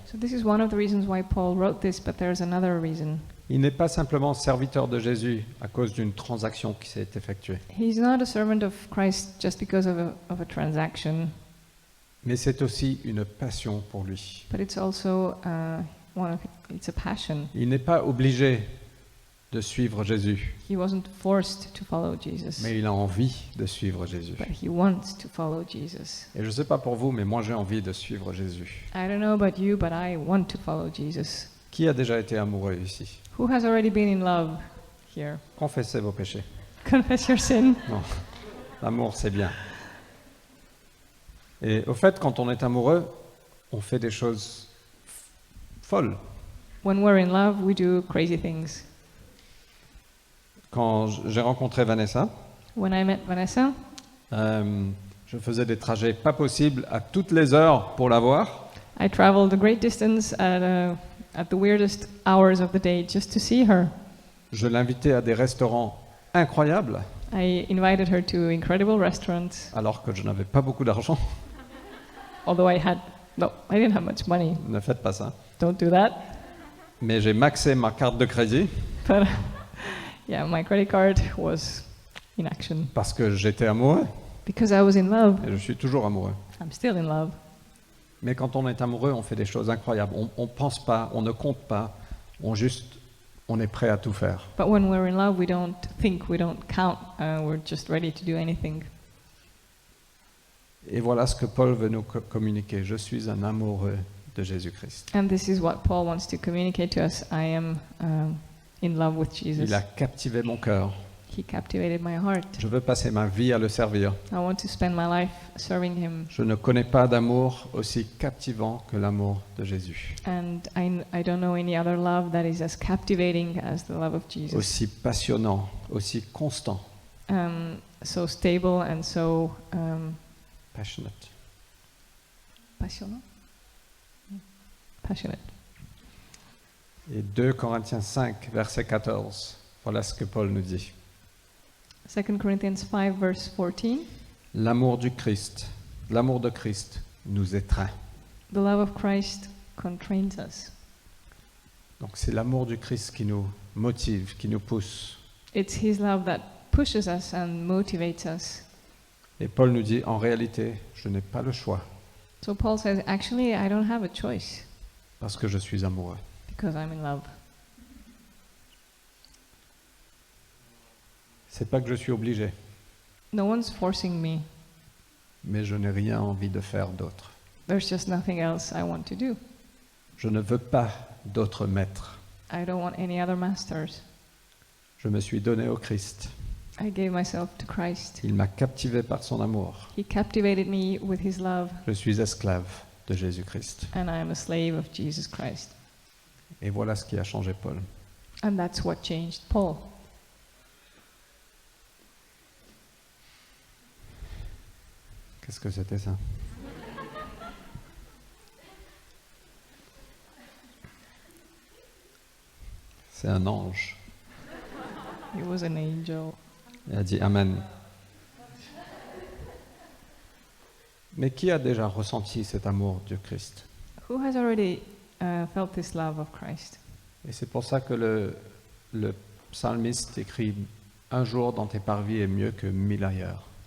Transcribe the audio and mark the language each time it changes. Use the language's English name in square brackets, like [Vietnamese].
[English] So this is one of the reasons why Paul wrote this, but there's another reason. [French] Il n'est pas simplement serviteur de Jésus à cause d'une transaction qui s'est effectuée. [English] He's not a servant of Christ just because of a transaction, [French] Mais c'est aussi une passion pour lui. [English] but it's also it's a passion. [French] Il n'est pas obligé de suivre Jésus, [English] He wasn't forced to follow Jesus, [French] mais il a envie de suivre Jésus. [English] but he wants to follow Jesus. [French] Et je ne sais pas pour vous, mais moi j'ai envie de suivre Jésus. [English] I don't know about you, but I want to follow Jesus. [French] Qui a déjà été amoureux ici? [English] Who has already been in love here? [French] Confessez vos péchés. [English] Confess your sin. [French] L'amour, c'est bien. Et au fait, quand on est amoureux, on fait des choses folles. [English] When we're in love, we do crazy things. [French] Quand j'ai rencontré Vanessa, [English] When I met Vanessa, [French] je faisais des trajets pas possibles à toutes les heures pour la voir. [English] I traveled a great distance at the weirdest hours of the day just to see her. [French] Je l'invitais à des restaurants incroyables, [English] I invited her to incredible restaurants, [French] alors que je n'avais pas beaucoup d'argent. [English] although I didn't have much money. [French] Ne faites pas ça. [English] Don't do that. [French] Mais j'ai maxé ma carte de crédit [English] But yeah, my credit card was in action [French] parce que j'étais amoureux [English] because I was in love. [French] et je suis toujours amoureux. [English] I'm still in love. [French] Mais quand on est amoureux, on fait des choses incroyables. On pense pas, on ne compte pas, on est prêt à tout faire. [English] But when we're in love, we don't think, we don't count. We're just ready to do anything. [French] Et voilà ce que Paul veut nous communiquer. Je suis un amoureux de Jésus-Christ. [English] And this is what Paul wants to communicate to us. I am in love with Jesus. [French] Il a captivé mon cœur. [English] He captivated my heart. [French] Je veux passer ma vie à le servir. [English] I want to spend my life serving him. [French] Je ne connais pas d'amour aussi captivant que l'amour de Jésus. [English] And I don't know any other love that is as captivating as the love of Jesus. [French] Aussi passionnant, aussi constant. [English] So stable and so Passionate. passionate. Passionate. [French] Et 2 Corinthiens 5, verset 14. Voilà ce que Paul nous dit. [English] 2 Corinthians 5 verse 14. [French] L'amour de Christ nous étreint. [English] The love of Christ constrains us. [French] Donc c'est l'amour du Christ qui nous motive, qui nous pousse. [English] It's his love that pushes us and motivates us. [French] Et Paul nous dit, en réalité, je n'ai pas le choix [English] So Paul says, actually, I don't have a choice [French] parce que je suis amoureux. [English] because I'm in love. [French] C'est pas que je suis obligé, [English] No one's forcing me. [French] mais je n'ai rien envie de faire d'autre. [English] There's just nothing else I want to do. [French] Je ne veux pas d'autres maîtres. [English] I don't want any other masters. [French] Je me suis donné au Christ. [English] I gave myself to Christ. [French] Il m'a captivé par son amour. [English] He captivated me with his love, [French] Je suis esclave de Jésus-Christ. [English] and I am a slave of Jesus Christ. [French] Et voilà ce qui a changé Paul. [English] And that's what changed Paul. [French] Qu'est-ce que c'était ça? C'est un ange. [English] He was an angel. [French] Il a dit Amen. Mais qui a déjà ressenti cet amour du Christ? [English] Who has already felt this love of Christ? [French] Et c'est pour ça que le psalmiste écrit « Un jour dans tes parvis est mieux que 1000 ailleurs